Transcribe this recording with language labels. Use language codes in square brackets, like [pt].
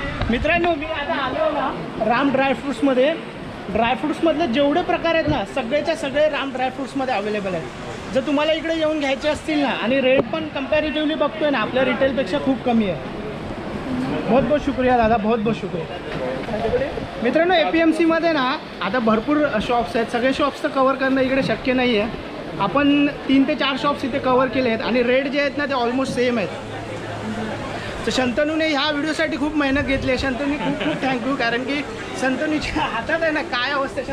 [mr] मित्रांनो मी आता आलो ना राम ड्रायफ्रूट्समध्ये। ड्रायफ्रूट्समधले जेवढे प्रकार आहेत ना सगळेच्या सगळे राम ड्रायफ्रूट्समध्ये अवेलेबल आहेत। जर तुम्हाला इकडे येऊन घ्यायचे असतील ना आणि रेट पण कंपॅरेटिव्हली बघतोय ना आपल्या रिटेलपेक्षा खूप कमी आहे। [hi] बहुत बहुत शुक्रिया दादा, बहुत बहुत शुक्रिया। [mr] मित्रांनो APMC मध्ये ना आता भरपूर शॉप्स आहेत। सगळे शॉप्स तर कवर करणं इकडे शक्य नाही आहे। आपण 3 ते 4 शॉप्स इथे कवर केले आहेत आणि रेट जे आहेत ना ते ऑलमोस्ट सेम आहेत। तर शंतनूने ह्या व्हिडिओसाठी खूप मेहनत घेतली आहे। शंतनूने खूप खूप थँक्यू, कारण की शंतनूच्या हातात आहे ना काय अवस्था आहे।